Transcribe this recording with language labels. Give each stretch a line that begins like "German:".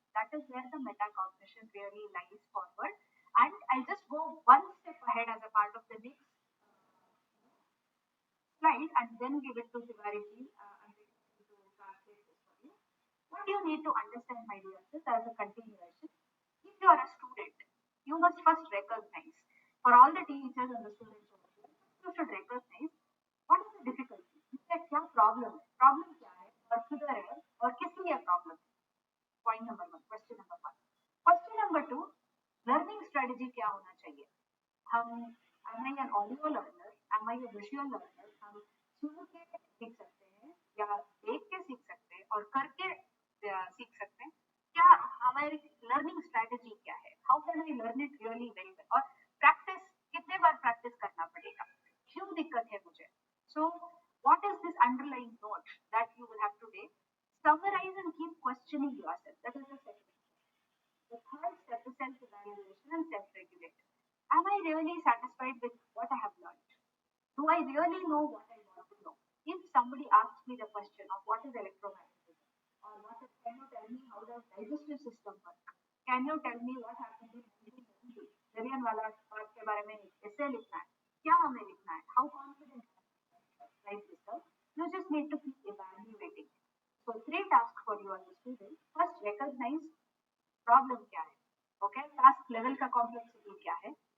English: That is where the metacognition really lies forward. And I'll just go one step ahead as a part of the next slide and then give it to Shivariji and to translate this for you. What you need to understand, my dear, is as a continuation. If you are a student, you must first recognize, for all the teachers and the students also, you should recognize what is the difficulty.
Hindi: क्या problem है? Problem क्या है? और किधर है? और किस लिए problem है?
English: Point number one, question number one. Question number two, learning strategy
Hindi: क्या होना चाहिए?
English: am I an audio learner? Am I a visual learner?
Hindi: हम सुन के सीख सकते हैं या देख के सीख सकते हैं और करके सीख सकते हैं. क्या हमारी लर्निंग स्ट्रेटजी क्या है?
English: How can I learn it really very well?
Hindi: और प्रैक्टिस कितने बार प्रैक्टिस करना पड़ेगा? क्यों दिक्कत है मुझे?
English: So what is this underlying note that you will have today? Summarize and keep questioning yourself. That is the second step. The third step is self-evaluation and self-regulation. Am I really satisfied with what I have learned? Do I really know what I want to know? If somebody asks me the question of what is electromagnetism or can you tell me how does digestive system work? Can you tell me what happened in 1990?
Hindi: Jallian वाला बाग के बारे में ऐसे लिखना है. क्या हमें लिखना है?
English: How confident like this? You just need to keep evaluating. So 3 tasks for you as a student. First, recognize problem
Hindi: क्या है. Okay, task level का complexity क्या है.